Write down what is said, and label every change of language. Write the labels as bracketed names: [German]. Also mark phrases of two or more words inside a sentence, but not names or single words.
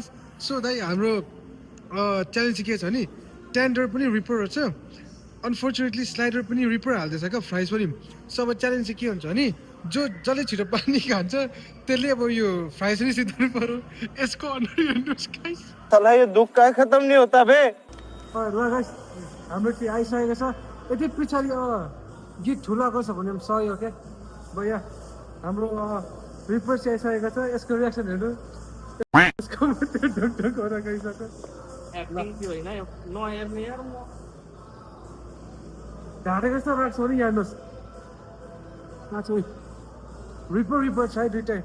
[Nepali] सो दाइ, हाम्रो च्यालेन्ज के छ नि, टेन्डर पनि रिपर छ, अनफर्चुनेटली स्लाइडर पनि रिपर हाल्दैछ क्या, फ्राइज पनि। सो अब च्यालेन्ज चाहिँ के हुन्छ भने जसले छिटो पानी खान्छ त्यसले अब यो फ्राइज पनि सिद्धाउनु पर्यो। यसको अनुहार हेर्नुहोस् गाइस। [Hindi] साला ये दुख का खत्म नहीं होता बे। [Nepali] ल गाइस, हाम्रो चाहिँ आइसकेको छ। यति पछाडि गीत ठुलाको छ भने सही हो क्या भैया। हाम्रो रिपर चाहिँ आइसकेको छ, यसको रियाक्सन हेर्नु। यसको मात्रै ढुकढुक गरेर गइसक्यो। ढाँटेको जस्तो राख्छ भने हेर्नुहोस्, रिपर छ है दुइटै।